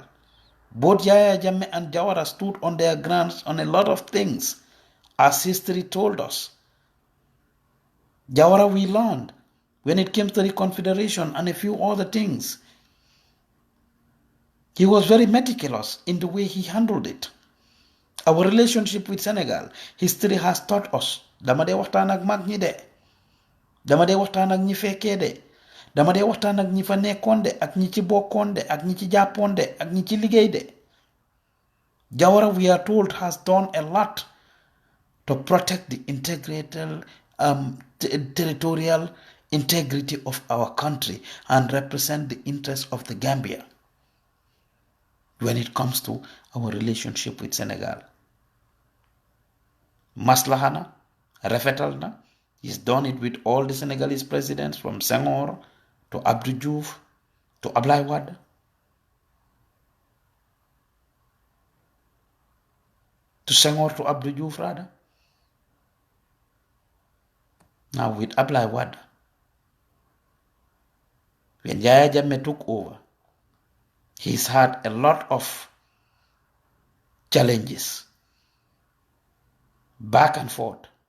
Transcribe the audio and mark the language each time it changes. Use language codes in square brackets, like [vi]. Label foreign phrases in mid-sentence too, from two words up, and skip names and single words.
[en] Both Yaya Jammeh and Jawara stood on their grounds on a lot of things, as history told us. Jawara, we learned when it came to the Confederation and a few other things. He was very meticulous in the way he handled it. Our relationship with Senegal, history has taught us. [wo] Dama dee waxtaan ak mag ñi de. Dama dee waxtaan ak ñi fekkee de. Dama dee waxtaan ak ñi fa nekkoon de, ak ñi ci bokkoon de, ak ñi ci jàppoon de, ak ñi ci liggéey de. [en] Jawara, we are told, has done a lot to protect the territorial integrity of our country and represent the interests of the Gambia when it comes to our relationship with Senegal. Maslahana, Rafetalna, he's done it with all the Senegalese presidents from Senghor to Abdou Diouf to Ablaye Wade. To Senghor to Abdou Diouf rather. Now with Ablaye Wade, when Yaya Jammeh took over, he's had a lot of challenges, back and forth.